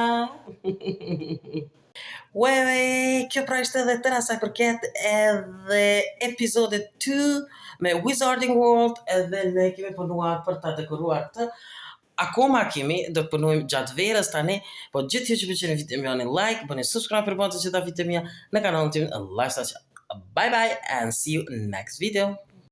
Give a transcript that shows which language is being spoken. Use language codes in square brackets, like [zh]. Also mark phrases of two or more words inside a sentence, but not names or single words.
[sq] Ueve, kjo pra ishte edhe tëra sa përket edhe episode 2 me Wizarding World edhe ne kemi punuar për ta dekoruar të. Akoma kemi, do të punojmë gjatë verës tani, po gjithë ju që pëlqeni videon jani like, bëni subscribe për bëndë të gjitha videon mia në kanalin tim Lifestyle Channel. [en] Bye bye and see you next video.